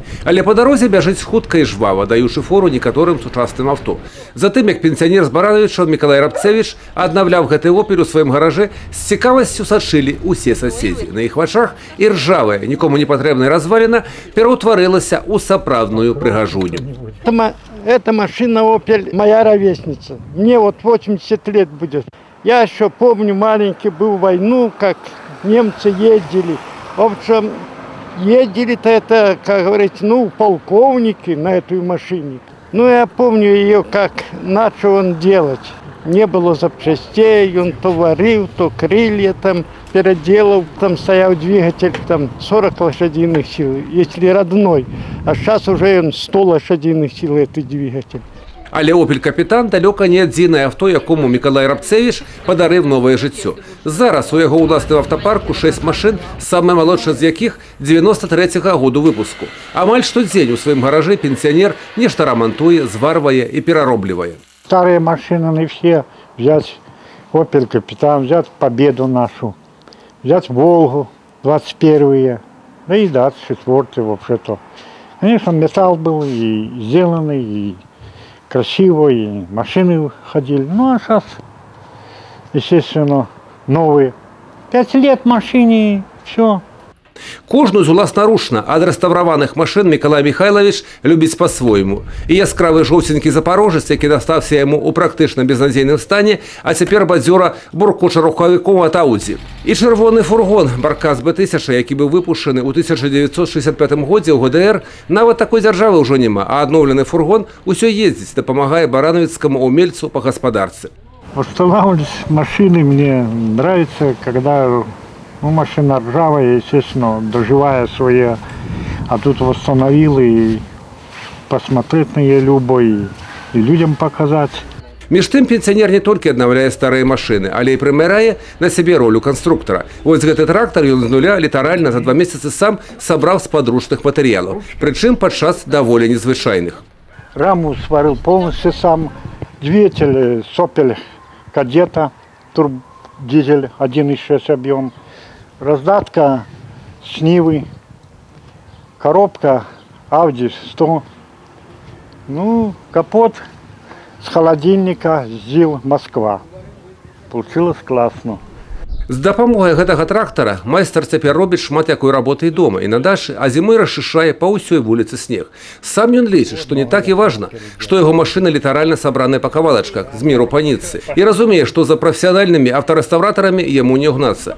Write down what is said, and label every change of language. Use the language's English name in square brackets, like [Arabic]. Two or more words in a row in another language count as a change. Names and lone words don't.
[Belarusian] Але па дарозе бяжыць хутка і жвава, даючы фору некаторым сучасным авто. Затым, як пенсіянер з Барановіча Мікалай Рабцевіч аднаўляў гэты «Опель» у сваім гаражы, з цікавасцю сачылі ўсе соседи. На іх вачах і ржавая, нікому не патрэбная разваліна пераўтварылася ў сапраўдную прыгажуню. [Russian] Эта машина «Опель» моя ровесница. Мне вот 80 лет будет. Я еще помню, маленький был в войну, как немцы ездили. В общем, ездили-то это, как говорится, полковники на этой машине. Я помню ее, как начал он делать. Не было запчастей, он то варил, то крылья там переделал, там стоял двигатель 40 лошадиных сил, если родной. А сейчас уже он 100 лошадиных сил, этот двигатель. [Belarusian] Але «Опель Капитан» далёка не адзінае авто, якому Мікалай Рабцевіч падарыў новае жыццё. Зараз у яго ўласным автопарку 6 машын, самая малодшая з якіх 93-го году выпуску. Амаль штодзень у сваім гаражы пенсіянер нешта рамантуе, зварвае і перароблівае. [Russian] Старые машины не все. Взять «Опель Капитан», взять «Победу» нашу, взять «Волгу» 21-е, да и 24-е вообще-то. Конечно, металл был и сделанный, и красиво, и машины ходили. А сейчас, естественно, новые. 5 лет машине, все. [Belarusian] Кожную з уласнаручна адрэстаўраваных машын Мікалай Михайлович любіць па-свойму. І яскравы жоўценькі запорожец, які дастаўся яму ў практычна безнадзейным стане, а цяпер бадзёра буркоча рухавіком ад Audi. І чырвоны фургон Баркас Б1000, які быў выпушчаны ў 1965 годзе ў ГДР, нават такой дзяржавы ўжо няма, а адноўлены фургон усё ездзіць, дапамагае барановіцкаму умельцу па гаспадарцы. [Russian] Восстанавливать машины мне нравится, когда машина ржавая, естественно, доживая свои, а тут восстановил и посмотреть на нее любо, и людям показать. [Belarusian] Між тым пенсіянер не толькі аднаўляе старыя машыны, але і прымярае на сябе ролю канструктара. Вось гэты трактар ён з нуля літаральна за 2 месяцы сам сабраў з падручных матэрыялаў, прычым падчас даволі незвычайных. [Russian] Раму сварил полностью сам, двигатель «Опель Кадета», турбодизель 1,6 объем. Раздатка с Нивы, коробка Audi 100, капот с холодильника ЗИЛ Москва. Получилось классно. [Belarusian] З дапамогай гэтага трактара майстар цяпер робіць шмат якой работы і дома, і на дачы, а зімой расчышчае па ўсёй вуліцы снег. Сам ён лічыць, што не так і важна, што яго машына літаральна сабраная па кавалачках з міру па нітцы. І разумее, што за прафесіянальнымі аўтарэстаўратарамі яму не ўгнацца.